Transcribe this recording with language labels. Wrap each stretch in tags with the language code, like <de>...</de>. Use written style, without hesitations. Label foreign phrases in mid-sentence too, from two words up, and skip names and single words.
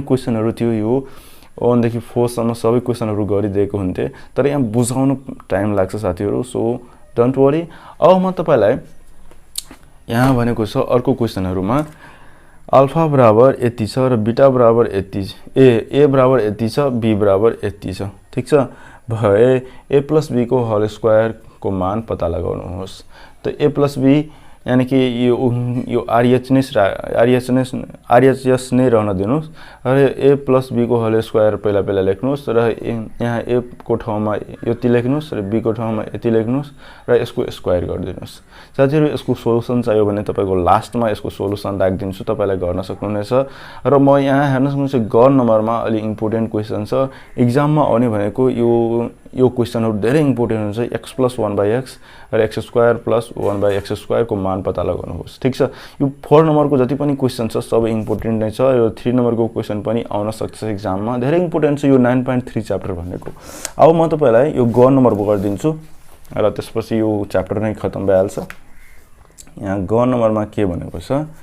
<ne>क्वेशनहरु थियो यो 1 देखि 4 सम्म सबै क्वेशनहरु गरिदिएको हुन्थे तर यहाँ बुझाउन टाइम लाग्छ साथीहरु</ne> <en>so don't worry</en> <ne>अब म तपाईलाई यहाँ भनेको छ अर्को क्वेशनहरुमा अल्फा बराबर यति छ र बीटा बराबर यति a बराबर यति छ b बराबर यति छ ठीक छ भए a + b को</ne> <en>whole square</en> <ne>को मान पता लगाउनुहोस् त a + b यानी कि यो RHS नै रहन दिनुस् र a + b को</ne> <en>whole square</en> <ne>पहिला लेख्नुस् र यहाँ a को ठाउँमा यति लेख्नुस् र b को ठाउँमा यति लेख्नुस् र यसको स्क्वायर गरिदिनुस् साथीहरु यसको सोलुसन चाहियो भने तपाईको लास्टमा यसको सोलुसन राखिदिन्छु तपाईलाई गर्न सक्नुहुनेछ र म यहाँ हेर्नुस् ग नम्बरमा अलि</ne> <en>important question</en> <ne>छ एक्जाममा आउने भनेको यो क्वेशनहरु धेरै इम्पोर्टेन्ट हुन्छ x + 1/x र x² + 1/x² को मान पता लगाउनुहोस् ठीक छ यो 4 नम्बरको जति पनि क्वेशन छ सबै इम्पोर्टेन्ट नै छ यो 3 नम्बरको क्वेशन पनि आउन सक्छ एक्जाममा धेरै इम्पोर्टेन्ट छ यो 9.3 च्याप्टर भनेको अब म तपाईलाई यो ग नम्बरको गरिदिन्छु र त्यसपछि यो च्याप्टर नै खतम भइहाल्छ यहाँ ग नम्बरमा के भनेको छ</ne>